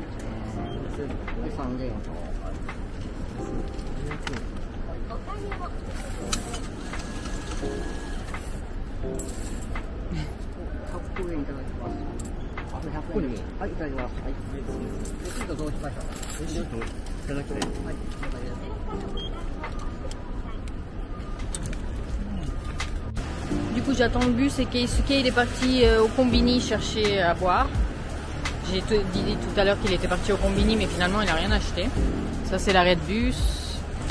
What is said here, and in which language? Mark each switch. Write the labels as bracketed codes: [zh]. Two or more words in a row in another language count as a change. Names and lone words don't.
[ja] で、3000円。100円いただきます。100円。はい、いただきます。はい。レシートどうしましょう。レシートいただきたい。はい、了解です。 [fr] Du coup, j'attends le bus et Keisuke il est parti au Combini chercher à boire. J'ai dit tout à l'heure qu'il était parti au Combini, mais finalement il n'a rien acheté. Ça, c'est l'arrêt de bus.